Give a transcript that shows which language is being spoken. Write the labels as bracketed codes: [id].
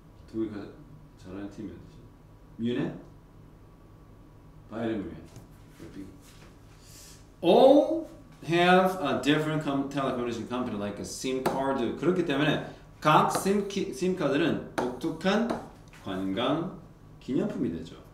[ko] 독일가 잘하는 팀이 어디지? 뮌헨? 바이에른 뮌헨. [en] All have a different telecommunication company like a SIM card. [ko] 그렇기 때문에 각 SIM 카드는 독특한 관광 기념품이 되죠.